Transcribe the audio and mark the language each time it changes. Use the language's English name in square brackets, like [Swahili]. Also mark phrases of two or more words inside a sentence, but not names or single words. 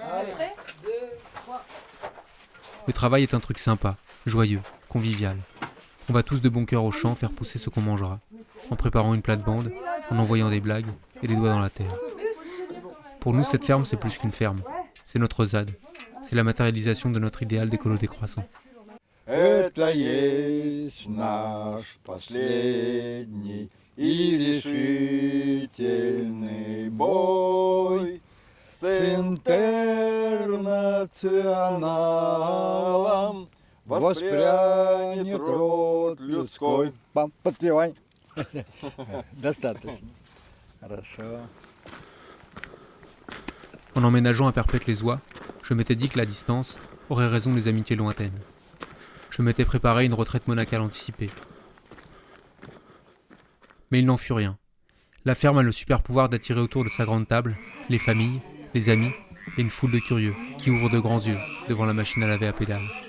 [French] Le travail est un truc sympa, joyeux, convivial. On va tous de bon cœur au champ faire pousser ce qu'on mangera, en préparant une plate-bande, en envoyant des blagues et des doigts dans la terre. Pour nous, cette ferme, c'est plus qu'une ferme. C'est notre ZAD. C'est la matérialisation de notre idéal d'écolo décroissant. [Russian] Это есть наш последний и решительный бой с интернационалом. Воспрянет род людской. Подпевай. Достаточно. Хорошо. [French] En emménageant à Perpète-les-Oies, je m'étais dit que la distance aurait raison des amitiés lointaines. Je m'étais préparé une retraite monacale anticipée. Mais il n'en fut rien. La ferme a le super pouvoir d'attirer autour de sa grande table les familles, les amis et une foule de curieux qui ouvrent de grands yeux devant la machine à laver à pédales.